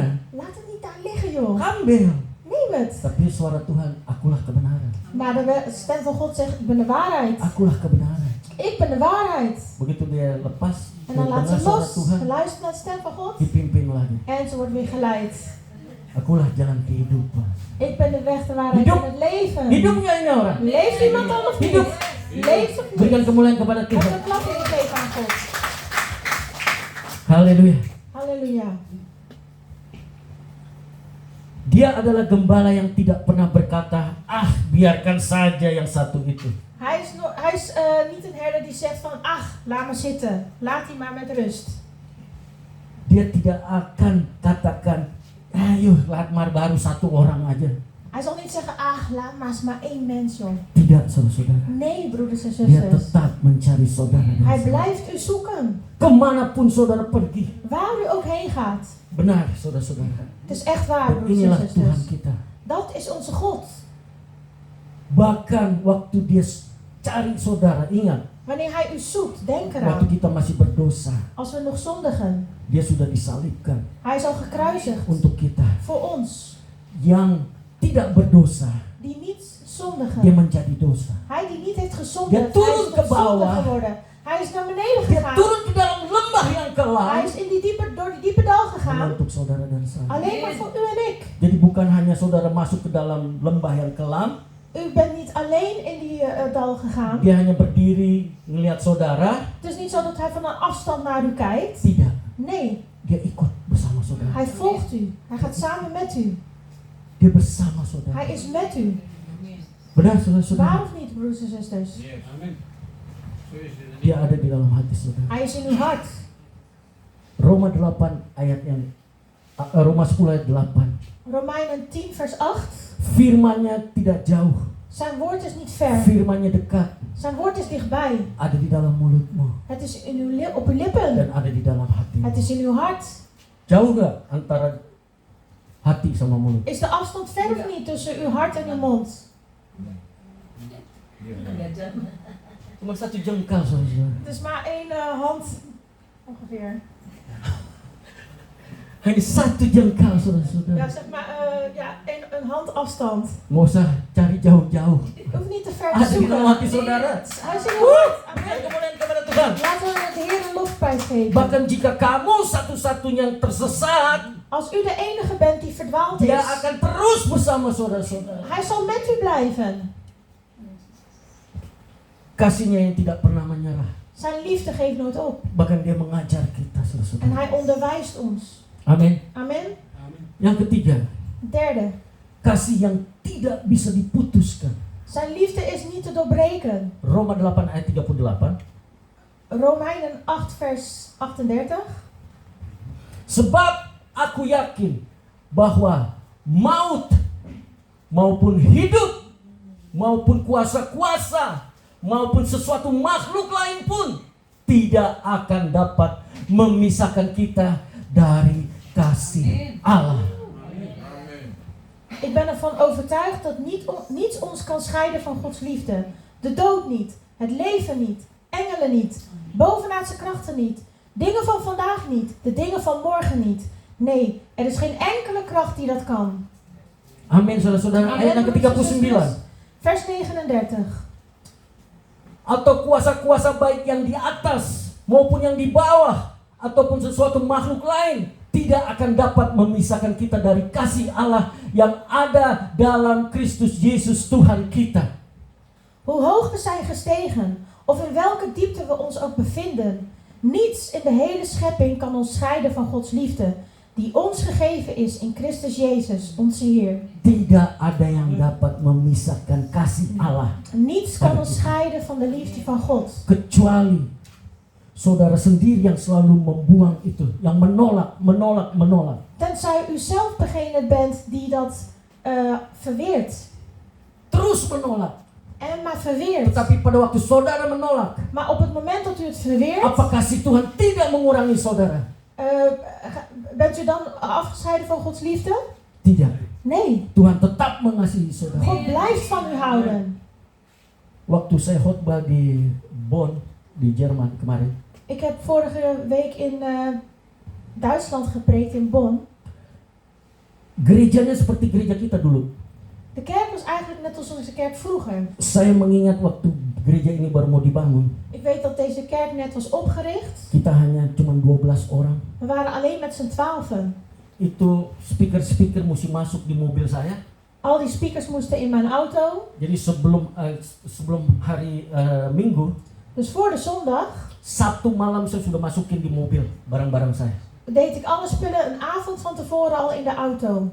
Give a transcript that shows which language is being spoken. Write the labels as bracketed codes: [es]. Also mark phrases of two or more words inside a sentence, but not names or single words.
[nl] Laat het niet daar liggen, joh. [id] Ambil. [nl] Neem het. [id] Tapi suara Tuhan, akulah kebenaran. [nl] Maar de stem van God zegt, ik ben de waarheid. [id] Akulah kebenaran. [nl] Ik ben de waarheid. [id] Begitu dia lepas, [nl] En dan laat [id] dengar [nl] ze [id] suara [nl] los, [id] Tuhan, [nl] luistert naar de stem van God. [id] dipimpin lagi. [nl] En ze wordt weer geleid. [id] Akulah jalan kehidupan. [nl] Ik ben de weg, de waarheid [id] Hidup. [nl] en het leven. [id] Hidup nggak ini orang? [nl] Leeft iemand dan of niet? [id] Hidup. [nl] Leeft of [id] Berikan [nl] niet? [id] kemuliaan kepada [nl] Moet [id] Tuhan. [nl] een klap in geven aan God. [id] Haleluya. [nl] Halleluja. Dia adalah gembala yang tidak pernah berkata, ah biarkan saja yang satu itu. Hij is niet een herder die zegt van, ach, laat maar zitten. Laat die maar met rust. [id] Dia tidak akan katakan, ayo maar baru satu orang aja. [nl] Hij zal niet zeggen, ach, laat maar eens maar één mens, joh. [id] Tidak, saudara-saudara. [nl] Nee, broeders en [id] Dia [nl] zusters. [id] tetap mencari saudara. dan [nl] Hij [id] saya. [nl] blijft u zoeken. [id] Kemanapun saudara pergi. [nl] Waar u ook heen gaat. [id] Benar, saudara-saudara. [nl] Het is echt waar, [id] Dan [nl] broeders en [id] inilah Tuhan [nl] zusters. [id] kita. [nl] Dat is onze God. [id] Bahkan waktu dia cari saudara, ingat, [nl] Wanneer hij u zoekt, denk [id] waktu [nl] eraan. [id] kita masih berdosa, [nl] Als we nog zondigen. [id] dia sudah disalibkan [nl] Hij is al gekruisigd. [id] untuk kita. [nl] Voor ons. [id] Yang tidak berdosa, [nl] Die niet [id] dia [nl] zondigen. [id] menjadi dosa. [nl] Hij die niet heeft gezondigd. [id] Dia turun [nl] hij [id] ke [nl] is tot zonde [id] bawah. [nl] geworden. Hij is naar beneden [id] Dia [nl] gegaan. [id] turun ke dalam lembah yang [nl] Hij [id] kelam [nl] is in door die diepe dal [id] hanya [nl] gegaan. [id] untuk saudara dan saya. [nl] Alleen maar voor u en ik. [id] Jadi bukan hanya saudara masuk ke dalam lembah yang kelam, [nl] U bent niet alleen in die dal gegaan. [id] dia hanya berdiri ngelihat saudara. [nl] Het is niet zo dat hij van een afstand naar u kijkt. [id] Tidak, [nl] Nee, [id] dia ikut bersama saudara. [nl] hij volgt u. Hij gaat samen met u. [id] Dia bersama saudara. [nl] Hij is met u. [id] Benar [nl] Waar [id] saudara-saudara? [nl] of niet, broeders en zusters? Yes. Amen. Zo is het. [id] Dia ada di dalam hati saudara. [nl] Hij is in uw hart. [id] Roma 8 ayat yang Roma 10 ayat 8. [nl] Romeinen 10 vers 8. [id] Firman-Nya tidak jauh, [nl] Zijn woord is niet ver. [id] firman-Nya dekat, [nl] Zijn woord is dichtbij. [id] ada di dalam mulutmu [nl] Het is in op uw lippen. [id] dan ada di dalam hatimu. [nl] Het is in uw hart. [id] Jauh gak antara hati sama mulut? [nl] Is de afstand ver of niet tussen uw hart en uw mond? [id] Cuma satu jengkal saudara. [nl] Het is maar één hand ongeveer. [id] Hanya satu jengkal saudara-saudara. [nl] Ja, zeg maar een hand afstand. [id] Nggak usah cari jauh-jauh. [nl] Je hoeft niet te ver te [id] Ada di [nl] zoeken. [id] dalam hati saudara. [nl] Hij is in uw hart. [id] Berikan [nl] Amen. [id] kemuliaan kepada Tuhan. [nl] Laten we de Heer een lofprijs geven. [id] Bahkan jika kamu satu-satunya yang tersesat, [nl] Als u de enige bent die verdwaald [id] dia [nl] is, [id] akan terus bersama saudara-saudara. [nl] hij zal met u blijven. [id] Kasihnya yang tidak pernah menyerah. [nl] Zijn liefde geeft nooit op. [id] Bahkan dia mengajar kita [nl] En [id] saudara-saudara. [nl] hij onderwijst ons. [id] Amin. [nl] Amen. [id] Yang ketiga, [nl] Derde. [id] kasih yang tidak bisa diputuskan. [nl] Zijn liefde is niet te doorbreken. [id] Roma 8 ayat 38. [nl] Romeinen 8 vers 38. [id] Sebab aku yakin bahwa maut maupun hidup maupun kuasa-kuasa maupun sesuatu makhluk lain pun tidak akan dapat memisahkan kita dari kasih Allah. [nl] Amen. Ik ben ervan overtuigd dat niets ons kan scheiden van Gods liefde. De dood niet, het leven niet, engelen niet, bovenaardse krachten niet, dingen van vandaag niet, de dingen van morgen niet. Nee, er is geen enkele kracht die dat kan. [id] Amin, saudara-saudara. Ayat yang ke-39. [nl] Vers 39. [id] Atau kuasa-kuasa baik yang di atas maupun yang di bawah ataupun sesuatu makhluk lain tidak akan dapat memisahkan kita dari kasih Allah yang ada dalam Kristus Yesus Tuhan kita. [nl] Hoe hoog we zijn gestegen, of in welke diepte we ons ook bevinden, niets in de hele schepping kan ons scheiden van Gods liefde, die ons gegeven is in Christus Jezus, onze Heer. [id] Tidak ada yang dapat memisahkan kasih Allah [nl] Niets kan ons scheiden van de liefde van God. [id] kecuali saudara sendiri yang selalu membuang itu, yang menolak. [nl] Tenzij u zelf degene bent die dat verweert. [id] Terus menolak. [nl] En maar verweert. [id] Tetapi pada waktu saudara menolak, [nl] Maar op het moment dat u het verweert, [id] apa kasih Tuhan tidak mengurangi saudara? [nl] bent u dan afgescheiden van Gods liefde? [id] Tidak. [nl] Nee. [id] Tuhan tetap mengasihi saudara. [nl] God blijft van u houden. [id] Waktu saya khotbah di Bonn, di Jerman kemarin, [nl] Ik heb vorige week in Duitsland gepreekt, in Bonn. [id] gerejanya seperti gereja kita dulu. [nl] De kerk was eigenlijk net als onze kerk vroeger. [id] Saya mengingat waktu gereja ini baru mau dibangun, [nl] Ik weet dat deze kerk net was opgericht. [id] kita hanya cuma 12 orang. [nl] We waren alleen met z'n 12. [id] Itu speaker mesti masuk di mobil saya. [nl] Al die speakers moesten in mijn auto. [id] Jadi sebelum hari Minggu, [nl] Dus voor de zondag [id] Sabtu malam saya sudah masukin di mobil barang-barang saya. [nl] deed ik alle spullen een avond van tevoren al in de auto.